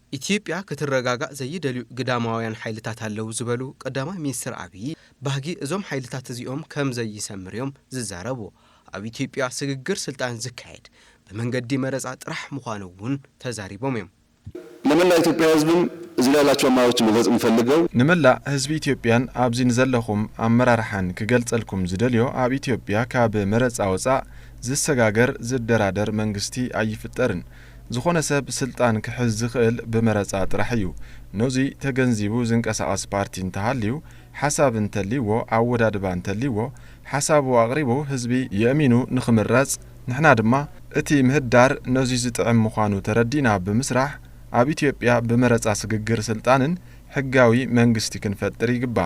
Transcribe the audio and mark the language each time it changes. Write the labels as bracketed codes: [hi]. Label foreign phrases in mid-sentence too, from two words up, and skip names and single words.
[ti] ኢትዮጵያ ክትረጋጋእ ዘይደልዩ ግዳማውያን ኃይልታት ኣለው ዝበሉ ቀዳማይ ሚኒስትር አብይ ባህጊ እዞም ኃይልታት እዚኦም ከም ዘይሰምርዮም ዝዛረቡ ኣብ ኢትዮጵያ ስግግር ስልጣን ዝካየድ በመንገዲ መረፃ ጥራሕ ምዃኑ እውን ተዛሪቦም እዮም [am] ለመላ ኢትዮጵያ ህዝብም እዚህ ያላችሁ አማራጮች መግለጽ እንፈልገው [ti] ንመላ ህዝቢ ኢትዮጵያን ኣብዚ ንዘለኹም ኣመራርሓን ክገልጸልኩም ዝደልዮ ኣብ ኢትዮጵያ ካብ መረፃ ወፃእ ዝሰጋገር ዝደራደር መንግስቲ ኣይፍጠርን ዝኾነ ሰብ ስልጣን ክሕዝ ዝኽእል ብመረፃ ጥራሕ እዩ ነዚ ተገንዚቡ ዝንቀሳቐስ ፓርቲ እንተሃልዩ ሓሳብ እንተልይዎ ኣወዳድባ እንተልይዎ ሓሳቡ ኣቕሪቡ ህዝቢ የእሚኑ ንኽምረፅ ንሕና ድማ እቲ ምህዳር ነዚ ዝጥዕም ምዃኑ ተረዲና ብምስራሕ ኣብ ኢትዮጵያ ብመረፃ ስግግር ስልጣንን ሕጋዊ መንግስቲ ክንፈጥር ይግባእ